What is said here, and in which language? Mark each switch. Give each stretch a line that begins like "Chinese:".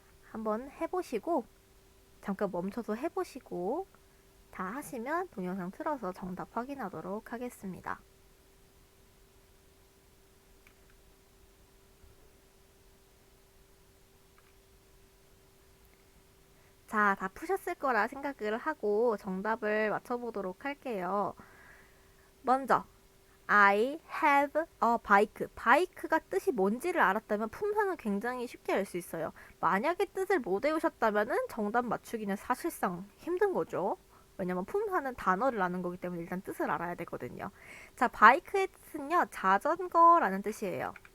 Korean: 한번 해보시고 잠깐 멈춰서 해보시고 다 하시면 동영상 틀어서 정답 확인하도록 하겠습니다. 자, 다 푸셨을 거라 생각을 하고 정답을 맞춰보도록 할게요. 먼저
English: I have a bike.
Korean: 바이크가 뜻이 뭔지를 알았다면 품사는 굉장히 쉽게 알 수 있어요. 만약에 뜻을 못 외우셨다면 정답 맞추기는 사실상 힘든 거죠. 왜냐면 품사는 단어를 아는 거기 때문에 일단 뜻을 알아야 되거든요. 자, 바이크의 뜻은요, 자전거라는 뜻이에요.